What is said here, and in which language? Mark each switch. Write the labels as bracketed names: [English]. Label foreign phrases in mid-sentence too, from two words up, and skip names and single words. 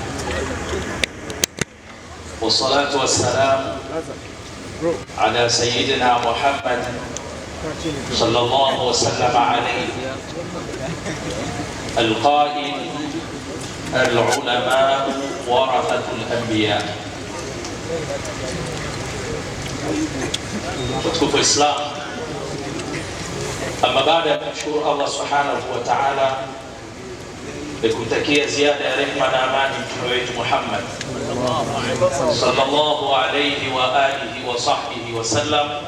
[Arabic] والصلاة والسلام على سيدنا محمد صلى الله وسلم عليه، القائل العلماء ورثة الأنبياء. [Swahili] Tukufu Islam, ama baada ya kumshukuru Allah [Arabic] سبحانه وتعالى [Swahili] na kumtakia ziada ya rehema na amani mtume wetu Muhammad [Arabic] صلى الله عليه وآله وصحبه وسلم,